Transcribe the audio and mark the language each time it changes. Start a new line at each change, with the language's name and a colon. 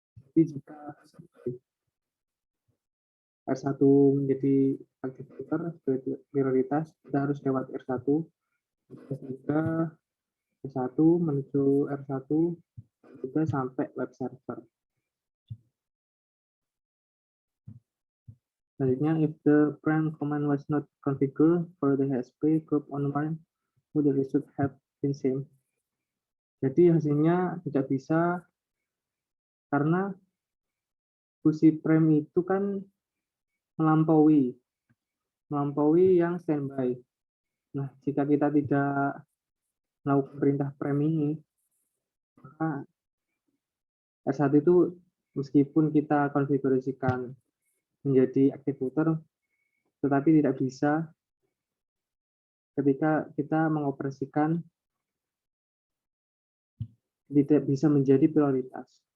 Indonesian: Jadi jika R1 menjadi aktif filter sebagai prioritas, kita harus lewat R1. Jika R1 menuju R1 juga sampai web server.
English: Selanjutnya, if the prime command was not configured for the HSP group on one, the result have been same.
Indonesian: Jadi hasilnya tidak bisa karena fungsi prime itu kan melampaui yang standby. Nah, jika kita tidak melakukan perintah prime ini, maka R1 itu meskipun kita konfigurasikan menjadi active router, tetapi tidak bisa ketika kita mengoperasikan, tidak bisa menjadi prioritas.